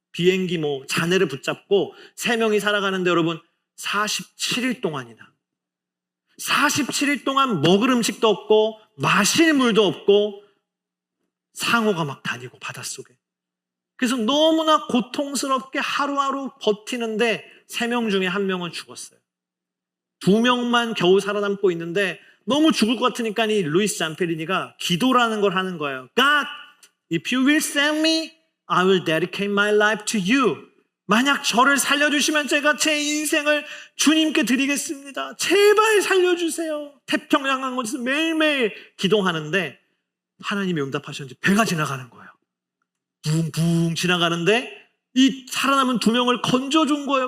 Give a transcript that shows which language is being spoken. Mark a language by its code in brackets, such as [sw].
[ko] 비행기 잔해를 붙잡고 3명이 살아가는데 여러분 47일 동안이나 47일 동안 먹을 음식도 없고 마실 물도 없고 상어가 막 다니고 바닷속에. 그래서 너무나 고통스럽게 하루하루 버티는데 3명 중에 1명은 죽었어요. 2명만 겨우 살아남고 있는데 너무 죽을 것 같으니까 이 루이스 잠페리니가 기도라는 걸 하는 거예요. [en] God, if you will save me, I will dedicate my life to you. [ko] 만약 저를 살려주시면 제가 제 인생을 주님께 드리겠습니다. 제발 살려주세요. 태평양 항공에서 매일매일 기도하는데 하나님이 응답하셨는지 배가 지나가는 거예요. 붕붕 지나가는데 이 살아남은 2명을 건져준 거예요.